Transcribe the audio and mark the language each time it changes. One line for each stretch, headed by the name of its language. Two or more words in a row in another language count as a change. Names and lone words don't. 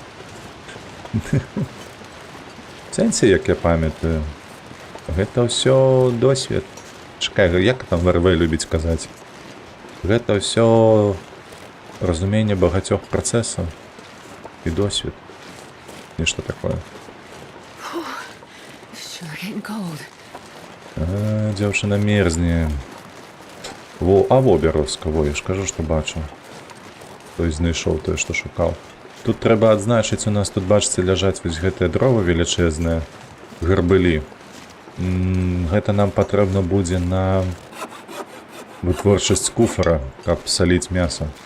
Belarusian: Сэнсе, як я памятаю. Гэта ўсё досвед. Чакай, як там ВРВ любіць казаць? Гэта ўсё разуменне багацёх працэсаў і досвед. Нешта такое.
English: Sure getting cold.
Belarusian: Дзяўчына мерзне. Во бярозка, во, я ж кажу, што бачу. Той знайшоў тое, што шукаў. Тут трэба адзначыць, у нас тут, бачыце, ляжаць вось гэтыя дровы велічэзныя, гарбылі. Гэта нам патрэбна будзе на вытворчасць куфара, каб саліць мяса.